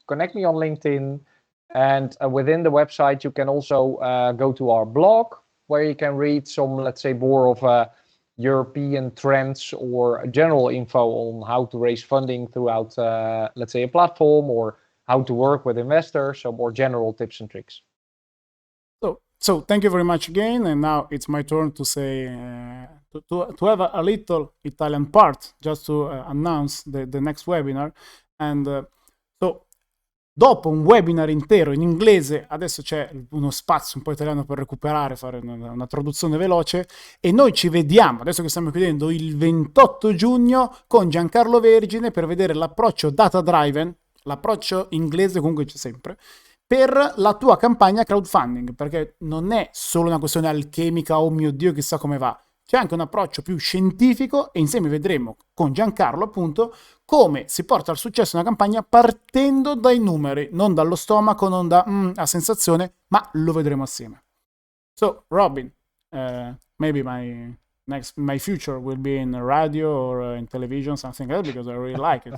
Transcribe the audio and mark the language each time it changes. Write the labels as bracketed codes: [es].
[en] Connect me on LinkedIn. And within the website, you can also go to our blog, where you can read some, let's say, more of European trends or general info on how to raise funding throughout, let's say, a platform, or how to work with investors, so more general tips and tricks. So thank you very much again, and now it's my turn to say to have a little Italian part, just to announce the next webinar. And so [it] dopo un webinar intero in inglese, adesso c'è uno spazio un po' italiano per recuperare, fare una traduzione veloce, e noi ci vediamo, adesso che stiamo chiudendo, il 28 giugno con Giancarlo Vergine per vedere l'approccio data driven, l'approccio inglese comunque c'è sempre, per la tua campagna crowdfunding, perché non è solo una questione alchemica, oh mio Dio chissà come va, c'è anche un approccio più scientifico, e insieme vedremo con Giancarlo appunto come si porta al successo una campagna partendo dai numeri, non dallo stomaco, non da a sensazione, ma lo vedremo assieme. [en] So Robin, maybe my future will be in radio or in television, something else, because I really like it.